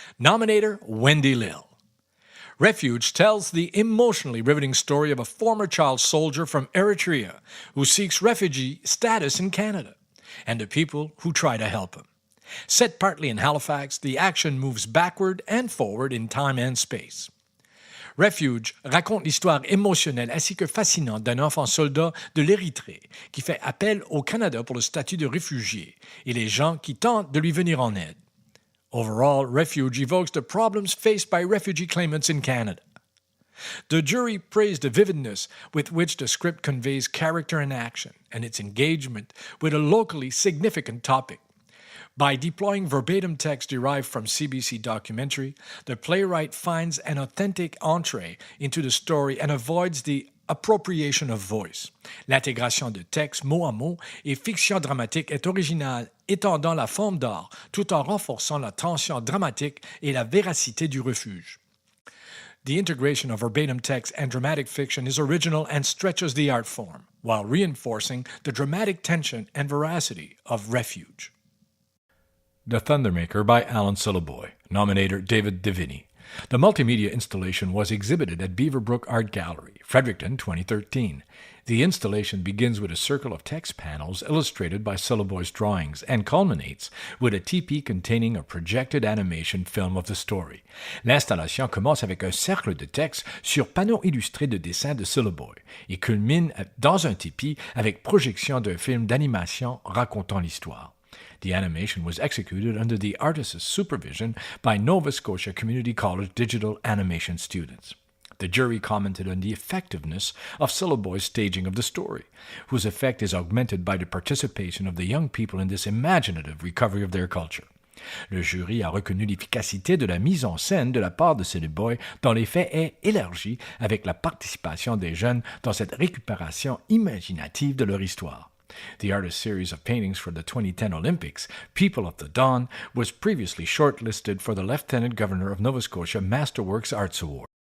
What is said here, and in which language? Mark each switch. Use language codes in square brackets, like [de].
[en] Nominator Wendy Lill. Refuge tells the emotionally riveting story of a former child soldier from Eritrea who seeks refugee status in Canada, and the people who try to help him. Set partly in Halifax, the action moves backward and forward in time and space. [fr] Refuge raconte l'histoire émotionnelle ainsi que fascinante d'un enfant soldat de l'Érythrée qui fait appel au Canada pour le statut de réfugié et les gens qui tentent de lui venir en aide. [en] Overall, Refuge evokes the problems faced by refugee claimants in Canada. The jury praised the vividness with which the script conveys character and action and its engagement with a locally significant topic. By deploying verbatim text derived from CBC documentary, the playwright finds an authentic entree into the story and avoids the appropriation of voice. [fr] L'intégration de texte mot à mot et fiction dramatique est originale, étendant la forme d'art tout en renforçant la tension dramatique et la véracité du refuge. [en] The integration of verbatim text and dramatic fiction is original and stretches the art form, while reinforcing the dramatic tension and veracity of Refuge. The Thundermaker by Alan Syliboy, nominator David Deviney. The multimedia installation was exhibited at Beaverbrook Art Gallery, Fredericton, 2013. The installation begins with a circle of text panels illustrated by Syliboy's drawings and culminates with a teepee containing a projected animation film of the story. [fr] L'installation commence avec un cercle de texte sur panneaux illustrés de dessins de Syliboy et culmine dans un teepee avec projection d'un film d'animation racontant l'histoire. [en] The animation was executed under the artist's supervision by Nova Scotia Community College digital animation students. The jury commented on the effectiveness of Syliboy's staging of the story, whose effect is augmented by the participation of the young people in this imaginative recovery of their culture. [fr] Le jury a reconnu l'efficacité de la mise en scène de la part de Syliboy, dont l'effet est élargi avec la participation des jeunes dans cette récupération imaginative de leur histoire. [en] The artist's series of paintings for the 2010 Olympics, People of the Dawn, was previously shortlisted for the Lieutenant Governor of Nova Scotia Masterworks Arts Award.